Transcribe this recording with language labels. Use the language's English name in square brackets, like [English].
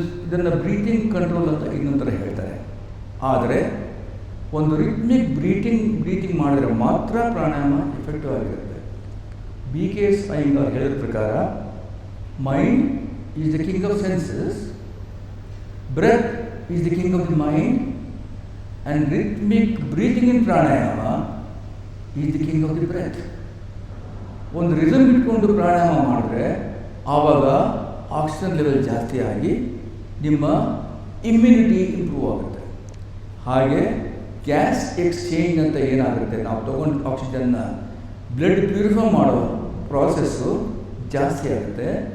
[Kannada] ಇದನ್ನು breathing control ಅಂತ ಇನ್ನೊಂದು ಥರ ಹೇಳ್ತಾರೆ. ಆದರೆ ಒಂದು ರಿಥ್ಮಿಕ್ ಬ್ರೀತಿಂಗ್ ಮಾಡಿದ್ರೆ ಮಾತ್ರ ಪ್ರಾಣಾಯಾಮ ಎಫೆಕ್ಟಿವ್ ಆಗಿರುತ್ತೆ. [English] BKS Iyengar [Kannada] ಹೇಳಿದ ಪ್ರಕಾರ [English] Mind is the king of senses, breath is the king of the mind, and rhythmic breathing in pranayama is the king of the breath. [Kannada] ಒಂದು ರಿದಮ್ ಇಟ್ಕೊಂಡು ಪ್ರಾಣಾಯಾಮ ಮಾಡಿದ್ರೆ ಆವಾಗ ಆಕ್ಸಿಜನ್ ಲೆವೆಲ್ ಜಾಸ್ತಿ ಆಗಿ ನಿಮ್ಮ ಇಮ್ಯುನಿಟಿ ಇಂಪ್ರೂವ್ ಆಗುತ್ತೆ. ಹಾಗೆ ಗ್ಯಾಸ್ ಎಕ್ಸ್ಚೇಂಜ್ ಅಂತ ಏನಾಗುತ್ತೆ, ನಾವು ತೊಗೊಂಡು ಆಕ್ಸಿಜನ್ನ ಬ್ಲಡ್ ಪ್ಯೂರಿಫೈ ಮಾಡೋ ಪ್ರಾಸೆಸ್ಸು ಜಾಸ್ತಿ ಆಗುತ್ತೆ.